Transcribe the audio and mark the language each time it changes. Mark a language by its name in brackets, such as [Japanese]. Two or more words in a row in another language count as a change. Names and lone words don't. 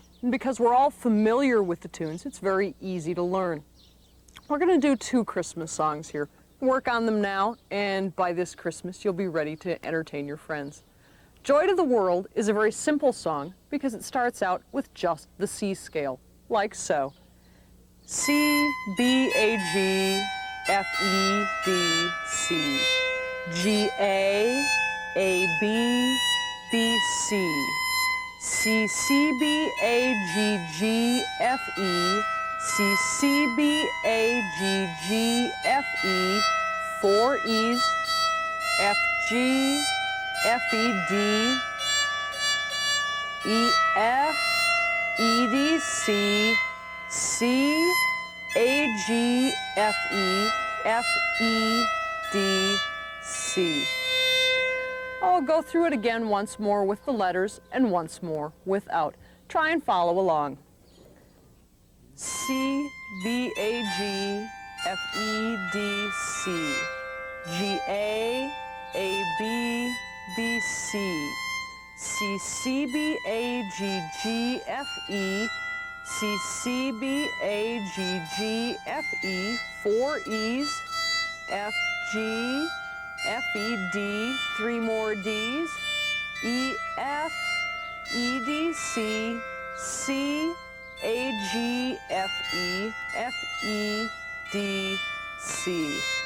[English] And because we're all familiar with the tunes, it's very easy to learn. We're going to do 2 Christmas songs here. Work on them now, and by this Christmas, you'll be ready to entertain your friends. Joy to the World is a very simple song because it starts out with just the C scale, like so. C, B, A, G, F, E, D, C. G, A, B, B, C. C, C, B, A, G, G, F, E. C, C, B, A, G, G, F, E. 4 E's. F, G, F, E, D. E, F, E, D, C. C, A, G, F, E. F, E, D, C. I'll go through it again once more with the letters and once more without. Try and follow along. C, B, A, G, F, E, D, C. G, A, B, B, C. C, C, B, A, G, G, F, E. C, C, B, A, G, G, F, E. 4 E's. F, G, F, E, D. 3 more D's. E, F, E, D, C. C, A, G, F, E. F, E, D, C.